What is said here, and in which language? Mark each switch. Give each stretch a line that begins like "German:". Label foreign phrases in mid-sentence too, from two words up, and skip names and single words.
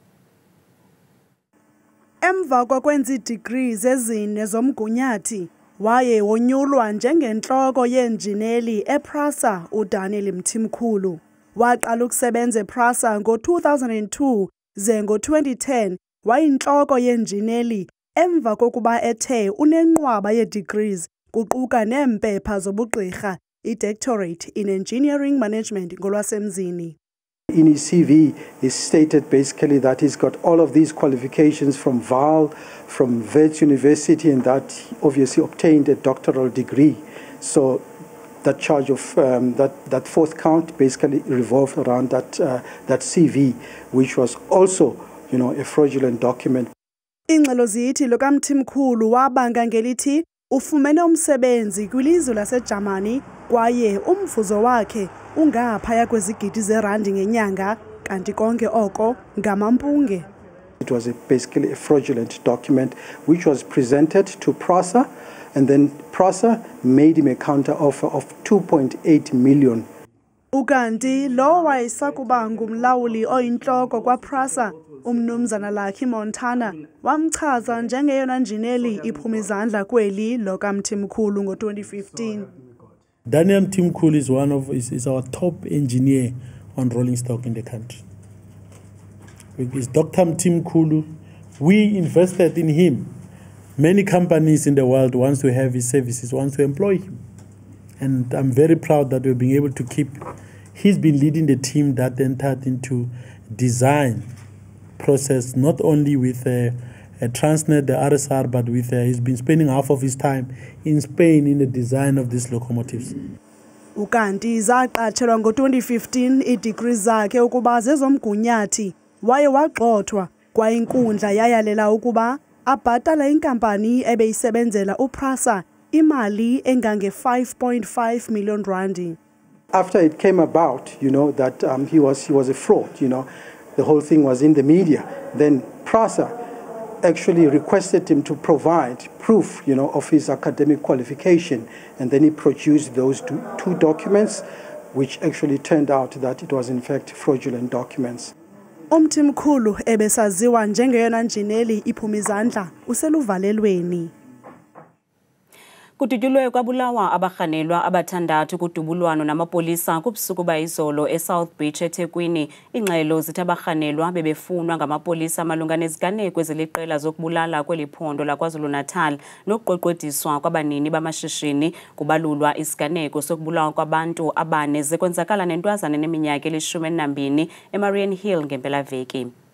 Xhosa: Emva kokwenza iidegrees ezine zomgunyathi waye wonyulwa njengentloko yenjineli ePRASA uDaniel Mthimkhulu. Waqala ukusebenza ePRASA ngo-2002 ze ngo-2010 wayintloko yenjineli emva kokuba ethe unenqwaba ye-degrees kuquka neempepha zobugqirha i-
English: doctorate in engineering management
Xhosa: ngolwasemzini.
English: In his CV, he stated basically that he's got all of these qualifications from Vaal, from Wits University, and that he obviously obtained a doctoral degree. So that charge of that fourth count basically revolved around that CV, which was also, a fraudulent document.
Xhosa: Ingxelo zithi lo kaMthimkhulu wabanga ngelithi Ufumene umsebenzi kwilizwe laseJamani kwaye umvuzo wakhe ungaphaya kwezigidi zerandi ngenyanga kanti konke oko ngamampunge.
English: It was basically a fraudulent document which was presented to PRASA, and then PRASA made him a counter offer of 2.8 million.
Xhosa: Ukanti lo wayesakuba ngumlawuli oyintloko kwaPrasa, umnumzana Lucky Montana, wamchaza njengeyona njineli iphuma izandla kweli lokaMthimkhulu ngo-2015.
English: Daniel Mthimkhulu is our top engineer on rolling stock in the country. It's Dr. Mthimkhulu. We invested in him. Many companies in the world want to have his services, want to employ him. And I'm very proud that we've been able to keep. He's been leading the team that entered into design process, not only with Transnet, the RSR, but with he's been spending half of his time in Spain in the design of these locomotives.
Xhosa: Ukanti zaqatshelwa ngo-2015 ii-degrees zakhe ukuba zezomgunyathi waye wagxothwa kwaye inkundla yayalela ukuba abhatala inkampani ebeyisebenzela uPrasa imali engange-5.5 million randi.
English: After it came about, that he was a fraud, the whole thing was in the media. Then PRASA actually requested him to provide proof, of his academic qualification, and then he produced those two documents, which actually turned out that it was in fact fraudulent documents.
Xhosa: Umthimkhulu ebesaziwa njengeyona njineli iphuma izandla useluvalelweni. Kudutyulwe kwabulawa abarhanelwa abathandathu kudubulwano namapolisa kubusuku bayizolo eSouth Beach eThekwini. Ingxelo zithi abarhanelwa bebefunwa ngamapolisa malunga neziganeko eziliqela zokubulala kweli phondo laKwaZulu-Natal nokuqweqwediswa kwabanini bamashishini kubalulwa isiganeko sokubulawa kwabantu abane zekwenzakala nentwazana neminyaka eli-12 eMarian Hill ngempelaveki.